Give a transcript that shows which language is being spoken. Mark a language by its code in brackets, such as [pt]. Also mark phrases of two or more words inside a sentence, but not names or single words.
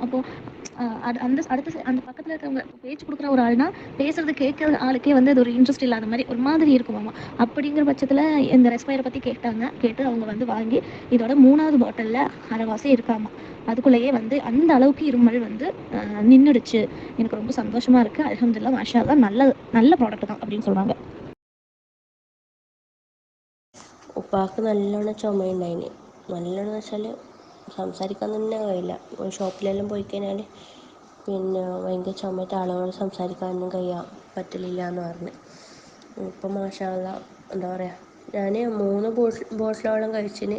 [ta] அப்போ அந்த பக்கத்துல இருக்கவங்க பேச்சு குடுக்குற ஒரு ஆள்னா, பேசுறது கேட்கிற ஆளுக்கே வந்து அது ஒரு இன்ட்ரெஸ்ட் இல்லாத மாரி ஒரு மாதிரி இருக்குமாமா. அப்படிங்கிற பட்சத்துல இந்த ரெஸ்பயர பத்தி கேட்டாங்க. கேட்டு அவங்க வந்து வாங்கி இதோட 3வது பாட்டில்ல அரைவாசி இருக்காமா. அதுக்குள்ளேயே வந்து அந்த அளவுக்கு இருமல் வந்து நின்னுடுச்சு. எனக்கு ரொம்ப சந்தோஷமா இருக்கு. [ar] الحمد لله ما شاء الله [ta] நல்ல நல்ல ப்ராடக்ட் தான் அப்படின்னு சொல்றாங்க. [ml] ഉപ്പാക്ക് നല്ലോണം ചുമയുണ്ടായിന്. നല്ലോണം വെച്ചാൽ സംസാരിക്കാൻ തന്നെ കഴിയില്ല. ഷോപ്പിലെല്ലാം പോയി കഴിഞ്ഞാൽ പിന്നെ ഭയങ്കര ചുമയിട്ട് ആളുകൾ സംസാരിക്കാനൊന്നും പറ്റലില്ല എന്ന് പറഞ്ഞ്. ഇപ്പം [ar] ما شاء الله [ml] എന്താ പറയുക, ഞാൻ 3 ബോട്ടിലോളം കഴിച്ചിന്.